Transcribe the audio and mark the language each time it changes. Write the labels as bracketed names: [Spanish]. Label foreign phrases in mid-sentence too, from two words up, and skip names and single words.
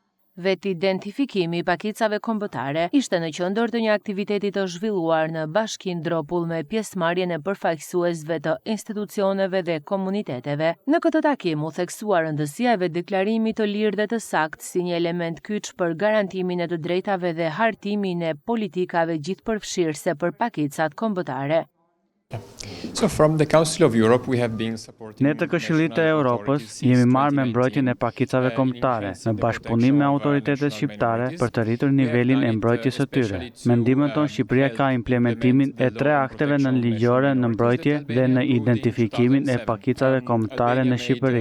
[Albanian] Vetë identifikimi i pakicave kombëtare ishte në qendër të një aktiviteti të zhvilluar në Bashkinë Dropull me pjesëmarrjen e përfaqësuesve të institucioneve dhe komuniteteve. Në këtë takim u theksua rëndësia e deklarimit të lirë dhe të saktë si një element kyç për garantimin e të drejtave dhe hartimin e politikave gjithëpërfshirëse për pakicat kombëtare. [English] So from the Council of Europe we have been supporting. [Albanian] Ne të Këshillit të Europës jemi marrë me mbrojtjen e pakicave kombëtare në bashkëpunim me autoritetet shqiptare për të rritur nivelin e mbrojtjes së tyre. Me ndihmën tonë Shqipëria ka implementimin e 3 akteve nënligjore në mbrojtje dhe në identifikimin e pakicave kombëtare në Shqipëri.